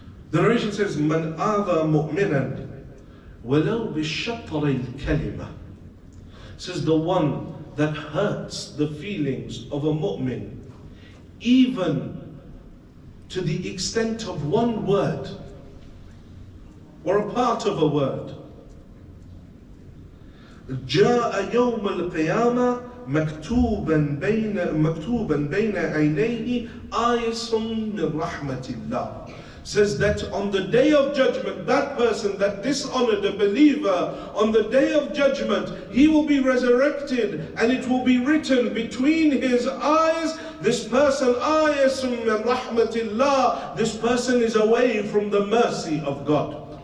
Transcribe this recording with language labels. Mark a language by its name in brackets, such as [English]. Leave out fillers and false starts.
[English] The narration says, [Arabic] Man adha mu'minan walau bishatri al-kalima. [English] Says the one that hurts the feelings of a mu'min, even to the extent of one word, or a part of a word. [Arabic] جاء يوم القيامة مكتوبا بين عينيه آيس من رحمة الله. [English] Says that on the day of judgment, that person that dishonored a believer, on the day of judgment, he will be resurrected and it will be written between his eyes, this person, [Arabic] آيس من رحمة الله, [English] this person is away from the mercy of God.